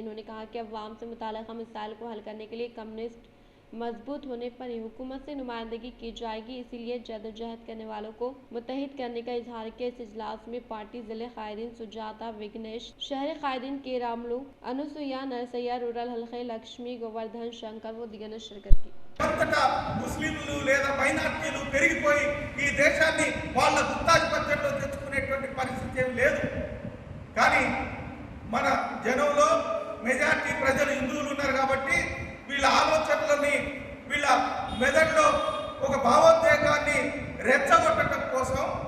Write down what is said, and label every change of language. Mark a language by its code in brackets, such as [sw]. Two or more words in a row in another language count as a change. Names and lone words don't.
[ur] انہوں نے کہا کہ عوام سے متعلقہ مسائل کو حل کرنے کے لیے کمیونسٹ مضبوط ہونے پر ہی حکومت سے نمائندگی کی جائے گی، اسی لیے جدوجہد کرنے والوں کو متحد کرنے کا اظہار کیا۔ اس اجلاس میں پارٹی ضلع قائدین سجاتا وگنیش، شہری قائدین کے راملو، انوسویا نرسیا، رورل حلقے لکشمی گووردھن شنکر و دیگر نے شرکت کی۔ [te] అంతటా ముస్లింలు లేదా మైనార్టీలు పెరిగిపోయి ఈ దేశాన్ని వాళ్ళ గుత్తాధిపత్యంలో తెచ్చుకునేటువంటి పరిస్థితి ఏం లేదు. కానీ మన జనంలో మెజార్టీ ప్రజలు హిందువులు ఉన్నారు కాబట్టి వీళ్ళ ఆలోచనలని, వీళ్ళ మెదడులో ఒక భావోద్వేగాన్ని రెచ్చగొట్టడం కోసం